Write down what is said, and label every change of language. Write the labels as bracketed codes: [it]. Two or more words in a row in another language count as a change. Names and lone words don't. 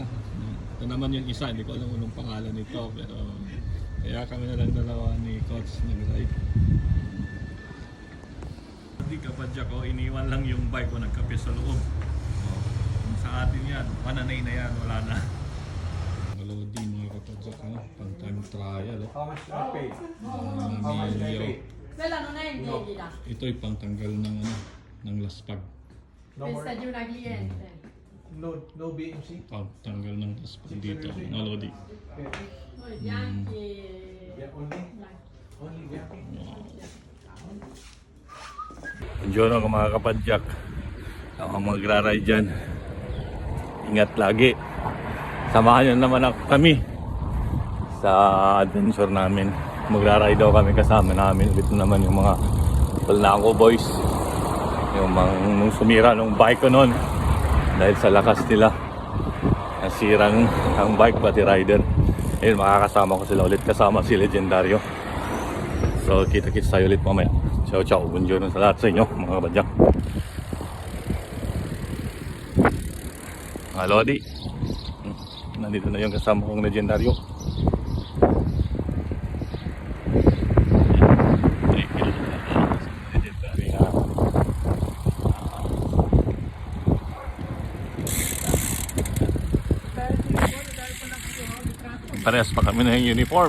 [tl] Ito naman yung isa, hindi ko alam anong pangalan nito, pero kaya kami na lang dalawa ni Coach nag-ride. Hindi kapadyak ko, iniwan lang yung bike ko, nagkape sa loob. Sa atin yan, pananay na yan, wala na. Malodi mga kapadyak, pang time trial. [en] How much do I pay? [it] Quella non è il Degila, [tl] Ito'y pangtanggal ng laspag. [it] No questa è more. di una cliente. No BMC? [tl] Pangtanggal ng laspag dito, mga lodi. Okay. [it] Noi bianchi [en] Yeah, only? [it] bianchi. [en] Only bianchi? [tl] Buongiorno mga kapadyak. Ako magra-ride dyan. Ingat lagi. Samahan nyo naman kami sa adventure namin. Magra-ride daw kami, kasama namin ulit naman yung mga Balnaco boys. Yung nung sumira nung bike ko noon dahil sa lakas nila. Nasirang ang bike pati rider. Ayun, makakasama ko sila ulit, kasama si Legendario. So kita-kits tayo ulit mamaya. [it] Ciao ciao, buongiorno [tl] sa lahat sa inyo mga kabadyak. Mga lodi, nandito na yung kasama kong Legendario. Parehas pa kami na yung uniform.